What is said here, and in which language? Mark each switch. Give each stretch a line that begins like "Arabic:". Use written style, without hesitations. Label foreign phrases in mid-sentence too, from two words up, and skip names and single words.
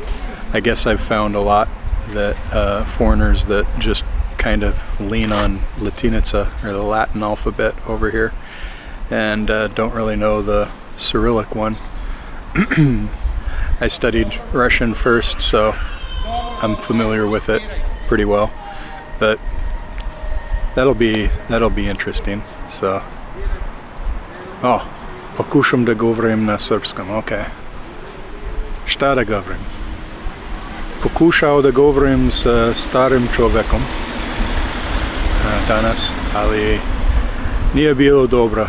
English: I guess I've found a lot that foreigners that just kind of lean on Latinica, or the Latin alphabet over here, and don't really know the Cyrillic one. I studied Russian first, so I'm familiar with it pretty well, but that'll be interesting. So,
Serbian: pokušam da govorim na srpskom. Okay. Šta da govorim? Pokušao da govorim sa starim čovekom danas, ali nije bilo dobro.